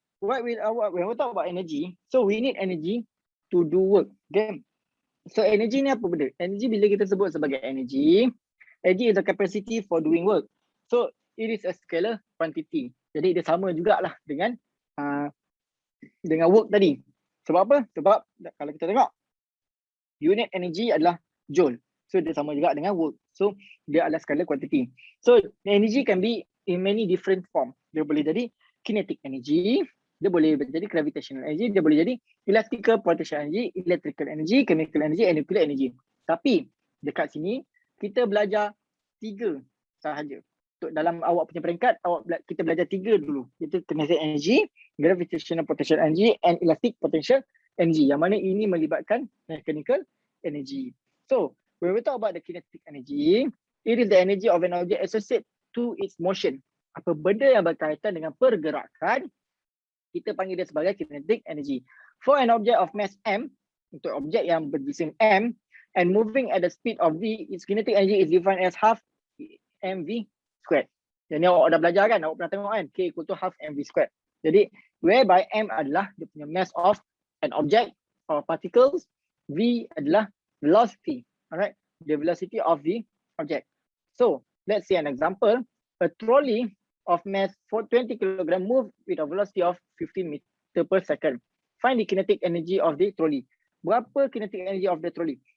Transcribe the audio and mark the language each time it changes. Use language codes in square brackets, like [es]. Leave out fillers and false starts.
[en] When we talk about energy, so we need energy to do work. Okay. So energy [ms] ni apa benda? [en] Energy [ms] bila kita sebut sebagai [en] energy is a capacity for doing work. So it is a scalar quantity. [ms] Jadi dia sama jugalah dengan work tadi. Sebab apa? Sebab kalau kita tengok unit energy adalah joule. So dia sama juga dengan work. So dia adalah scalar quantity. [en] So energy can be in many different form. [ms] Dia boleh jadi kinetic energy, dia boleh jadi gravitational energy, dia boleh jadi electrical potential energy, electrical energy, chemical energy, and nuclear energy. Tapi dekat sini kita belajar 3 sahaja. Untuk dalam awak punya peringkat, kita belajar 3 dulu. Iaitu kinetic energy, gravitational potential energy, and elastic potential energy. Yang mana ini melibatkan mechanical energy. [en] So when we talk about the kinetic energy, it is the energy of an object associated to its motion. [ms] Apa benda yang berkaitan dengan pergerakan, kita panggil dia sebagai kinetic energy. [en] For an object of mass m, [ms] untuk objek yang berjisim m, [en] and moving at the speed of v, its kinetic energy is defined as half mv squared. [ms] Jadi awak dah belajar kan, awak pernah tengok kan, [en] k equal to half mv squared. Jadi whereby m [ms] adalah dia punya [en] mass of an object or particles, v adalah velocity. Alright, the velocity of the object. So let's see an example. A trolley of mass for 20 kg move with a velocity of 15 meter per second. Find the kinetic energy of the trolley. Berapa kinetic energy of the trolley?